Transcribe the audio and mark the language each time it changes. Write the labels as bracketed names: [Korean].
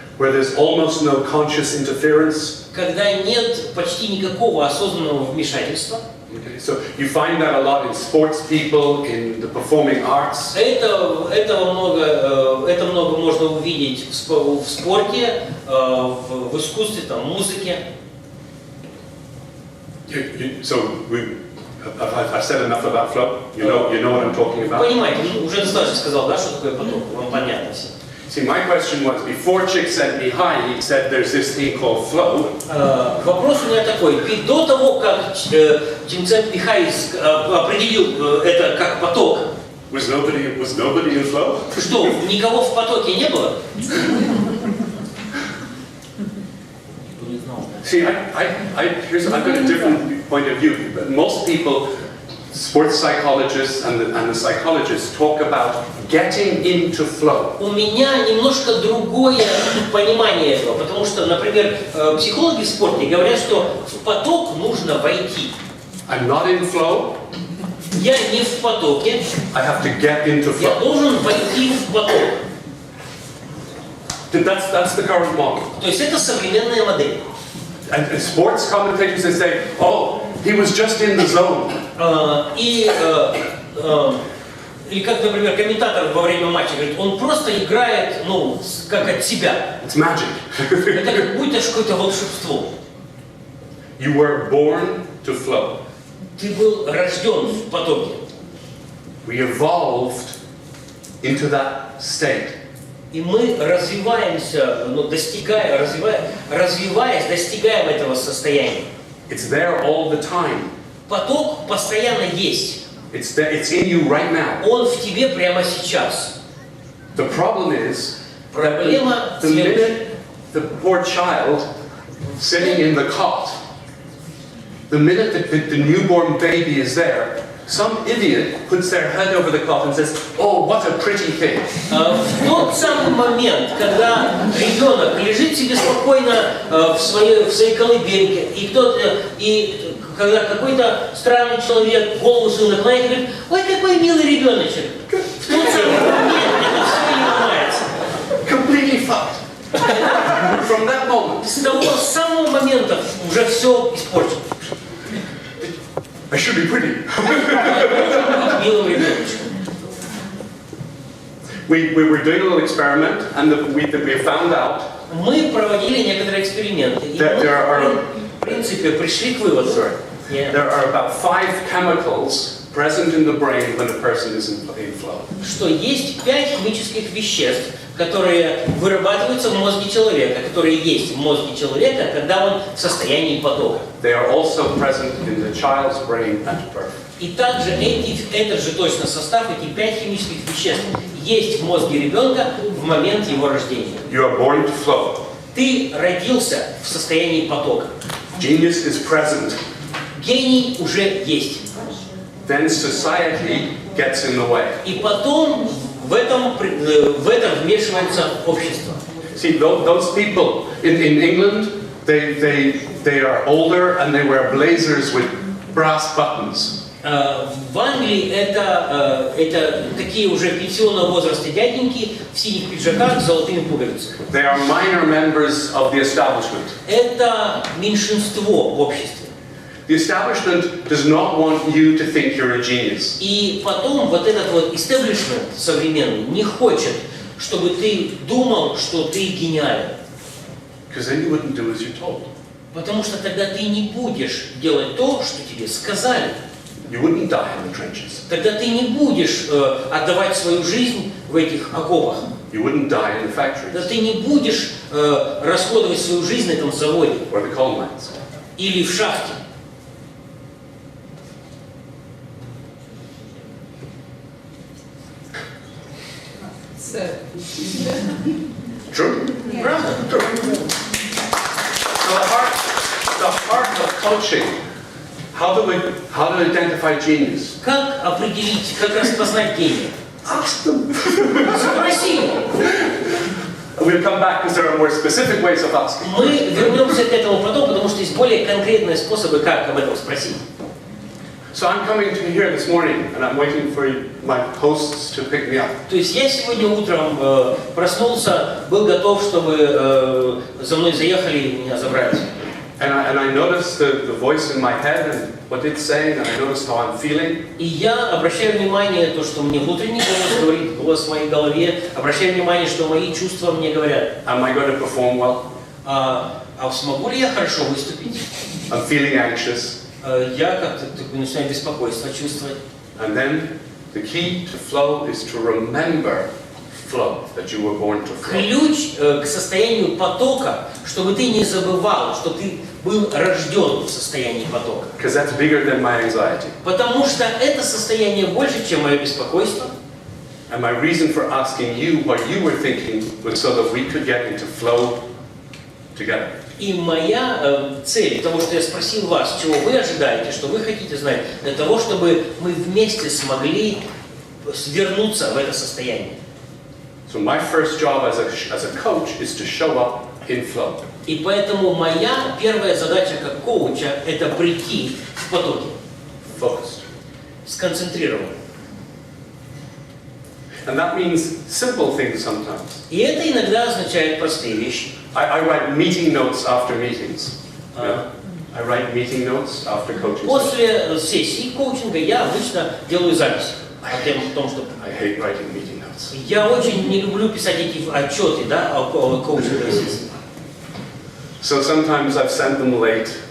[English] Where there's almost no conscious interference. [Russian] Когда нет почти никакого осознанного вмешательства. [English] Okay, so you find that a lot in sports people, in the performing arts. [Russian] Это много можно увидеть в спорте, в искусстве, там, музыке. [English] I've said enough about flow. You know what I'm talking about. [Russian] Понимаете, уже достаточно сказал, да, что такое поток, вам понятно все. [English] See, my question was, before Csikszentmihalyi said there's this thing called flow. [Russian] Вопрос у меня такой: ведь до того, как Csikszentmihalyi определил это как поток, [English] was nobody in flow? [Russian] Что, никого в потоке не было? [English] See, I've got a different point of view. Most people, sports psychologists and the psychologists, talk about getting into flow. [Russian] У меня немножко другое понимание этого, потому что, например, психологи в спорте говорят, что в поток нужно войти. [English] I'm not in flow. [Russian] Я не в потоке. [English] I have to get into flow. [Russian] Я должен войти в поток. [English] That's the current model. [Russian] То есть это современная модель. [English] And sports commentators, they say, oh, he was just in the zone. [Russian] И Или как, например, комментатор во время матча говорит, он просто играет, ну, как от себя. [English] It's magic. [Russian] Это как будто какое-то волшебство. [English] You were born to flow. [Russian] Ты был рожден в потоке. [English] We evolved into that state. [Russian] И мы развиваемся, ну, развиваясь, достигаем этого состояния. [English] It's there all the time. [Russian] Поток постоянно есть. [English] It's in you right now. [Russian] Он в тебе прямо сейчас. [English] The problem is, [Russian] Проблема [English] the minute the poor child sitting in the cot, the minute that the newborn baby is there, some idiot puts their head over the cot and says, "Oh, what a pretty thing." [Russian] В тот самый момент, когда ребенок лежит себе спокойно в своей колыбельке, и когда какой-то странный человек голову свою наклоняет и говорит, ой, какой милый ребеночек. В тот самый момент это все и ломается. [English] Completely fucked. From that moment. [Russian] С того самого момента уже все испорчено. [English] I should be pretty. [Russian] Милым ребеночком. [English] We were doing a little experiment, and we found out [Russian] Мы проводили некоторые эксперименты, и [English] that [Russian] мы, в принципе, пришли к выводу. [English] There are about 5 chemicals present in the brain when a person is in flow. [Russian] Что есть 5 химических веществ, которые вырабатываются в мозге человека, которые есть в мозге человека, когда он в состоянии потока. [English] They are also present in the child's brain at birth. [Russian] И также этот же точно состав, эти 5 химических веществ, есть в мозге ребенка в момент его рождения. [English] You are born to flow. [Russian] Ты родился в состоянии потока. [English] Genius is present. [Russian] Гений уже есть. [English] Then society gets in the way. [Russian] И потом в этом вмешивается общество. [English] See, those people in England, they are older and they wear blazers with brass buttons. [Russian] В Англии это такие уже пенсионного возраста дяденьки в синих пиджаках с золотыми пуговицами. [English] They are minor members of the establishment. [Russian] Это меньшинство в обществе. [English] The establishment does not want you to think you're a genius. [Russian] И потом вот этот вот истеблишмент современный не хочет, чтобы ты думал, что ты гениален. [English] Because then you wouldn't do as you're told. [Russian] Потому что тогда ты не будешь делать то, что тебе сказали. [English] You wouldn't die in the trenches. [Russian] Тогда ты не будешь отдавать свою жизнь в этих окопах. [English] You wouldn't die in the factories. [Russian] Да ты не будешь расходовать свою жизнь на этом заводе. [English] Or the coal mines. [Russian] Или в шахте. [English] True? [Russian] Правда? [English] True. So the heart of coaching. How to identify genius? [Russian] Как определить, как распознать гения? [English] Ask them. [Russian] Спроси. [English] We'll come back because there are more specific ways of asking. [Russian] Мы вернемся к этому потом, потому что есть более конкретные способы, как об этом спросить. [English] So I'm coming to here this morning, and I'm waiting for my hosts to pick me up. [Russian] То есть я сегодня утром проснулся, был готов, чтобы за мной заехали и меня забрали. [English] And I noticed the voice in my head and what it's saying, and I noticed how I'm feeling. [Russian] И я обращаю внимание на то, что мне внутренний голос говорит, голос в моей голове, обращаю внимание, что мои чувства мне говорят. [English] Am I going to perform well? [Russian] А смогу ли я хорошо выступить? [English] I'm feeling anxious. [Russian] Я как-то начинаю беспокойство чувствовать. [English] And then the key to flow is to remember flow, that you were born to flow. [Russian] Ключ к состоянию потока, чтобы ты не забывал, что ты был рожден в состоянии потока. [English] Because that's bigger than my anxiety. [Russian] Потому что это состояние больше, чем мое беспокойство. [English] And my reason for asking you what you were thinking was so that we could get into flow together. [Russian] И моя цель того, что я спросил вас, чего вы ожидаете, что вы хотите знать, для того, чтобы мы вместе смогли вернуться в это состояние. [English] So my first job as a coach is to show up in flow. [Russian] И поэтому моя первая задача как коуча – это прийти в потоке. [English] Focused. [Russian] Сконцентрирован. [English] And that means simple things sometimes. [Russian] И это иногда означает простые вещи. [English] I write meeting notes after meetings. Yeah? I write meeting notes after coaching. [Russian] После сессии коучинга я обычно делаю запись. о том, что... [English] I hate writing meeting notes. [Russian] Я очень не люблю писать эти отчеты, да, о коучинговой сессии. [English] So sometimes I've sent them late.